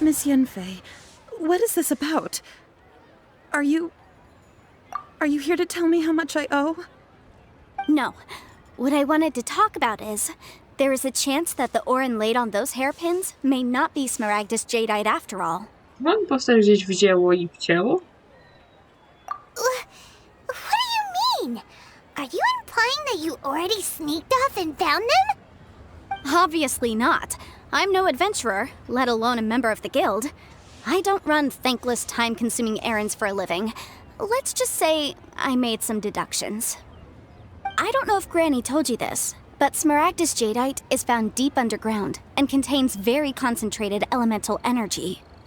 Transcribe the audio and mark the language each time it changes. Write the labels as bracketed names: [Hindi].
[English] Miss Yanfei, what is this about? Are you here to tell me how much I owe? No. What I wanted to talk about is, there is a chance that the Orin laid on those hairpins may not be Smaragdus Jadeite after all. [Polish] Mam postać gdzieś wzięło i wcięło? [English] What do you mean? Are you implying that you already sneaked off and found them? Obviously not. I'm no adventurer, let alone a member of the guild. I don't run thankless, time-consuming errands for a living. Let's just say I made some deductions. I don't know if Granny told you this, but Smaragdus Jadeite is found deep underground and contains very concentrated elemental energy.